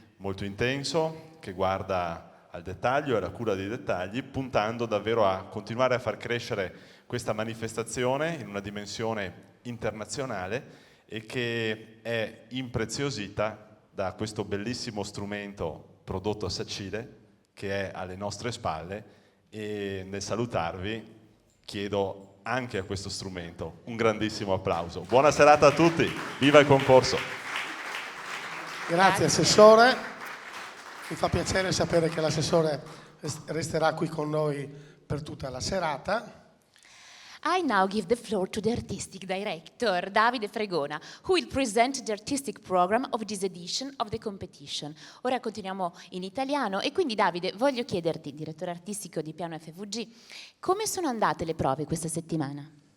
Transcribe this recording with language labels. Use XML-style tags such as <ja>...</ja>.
<it>molto intenso, che guarda al dettaglio e alla cura dei dettagli, puntando davvero a continuare a far crescere questa manifestazione in una dimensione internazionale e che è impreziosita da questo bellissimo strumento prodotto a Sacile che è alle nostre spalle, e nel salutarvi chiedo anche a questo strumento un grandissimo applauso. Buona serata a tutti, viva il concorso! Grazie Assessore, mi fa piacere sapere che l'Assessore resterà qui con noi per tutta la serata.</it> <en>I now give the floor to the artistic director, Davide Fregona, who will present the artistic program of this edition of the competition.</en> <it>Ora continuiamo in italiano e quindi Davide, voglio chiederti, direttore artistico di Piano FVG, come sono andate le prove questa settimana?</it>